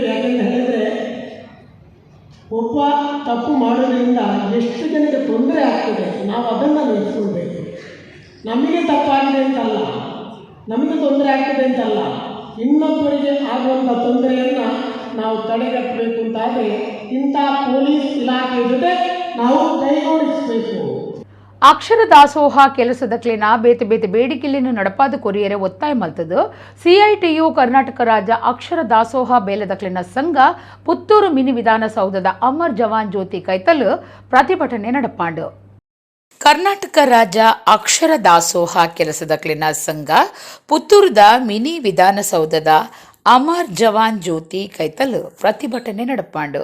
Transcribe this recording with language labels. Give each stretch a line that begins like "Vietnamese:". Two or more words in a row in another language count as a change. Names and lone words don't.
Kannada: ಯಾಕೆಂತ ಹೇಳಿದರೆ, ಒಬ್ಬ ತಪ್ಪು ಮಾಡೋದ್ರಿಂದ ಎಷ್ಟು ಜನಕ್ಕೆ ತೊಂದರೆ ಆಗ್ತದೆ, ನಾವು ಅದನ್ನು ನೆನೆಸ್ಕೊಳ್ಬೇಕು. ನಮಗೆ ತಪ್ಪಾಗಿದೆ ಅಂತಲ್ಲ, ನಮಗೆ ತೊಂದರೆ ಆಗ್ತದೆ ಅಂತಲ್ಲ, ಇನ್ನೊಬ್ಬರಿಗೆ ಆಗುವಂಥ ತೊಂದರೆಯನ್ನು ನಾವು ತಡೆಗಟ್ಟಬೇಕು ಅಂತಾದರೆ ಇಂಥ ಪೊಲೀಸ್ ಇಲಾಖೆ ಜೊತೆ ನಾವು ಕೈಗೂಡಿಸಬೇಕು.
Tulu: ಅಕ್ಷರ ದಾಸೋಹ ಕೆಲಸದಕ್ಲಿನ ಬೇತೆ ಬೇತೆ ಬೇಡಿಕೆಯನ್ನು ನಡಪಾದ ಕೊರಿಯರೆ ಒತ್ತಾಯ ಮಲ್ತದು CITU ಕರ್ನಾಟಕ ರಾಜ್ಯ ಅಕ್ಷರ ದಾಸೋಹ ಬೇಲದಕ್ಲಿನ ಸಂಘ ಪುತ್ತೂರು ಮಿನಿ ವಿಧಾನಸೌಧದ ಅಮರ್ ಜವಾನ್ ಜ್ಯೋತಿ ಕೈತಲು ಪ್ರತಿಭಟನೆ ನಡಪಾಂಡು. ಕರ್ನಾಟಕ ರಾಜ್ಯ ಅಕ್ಷರ ದಾಸೋಹ ಕೆಲಸದಕ್ಲಿನ ಸಂಘ ಪುತ್ತೂರದ ಮಿನಿ ವಿಧಾನಸೌಧದ ಅಮರ್ ಜವಾನ್ ಜ್ಯೋತಿ ಕೈತಲು ಪ್ರತಿಭಟನೆ ನಡಪಾಂಡು.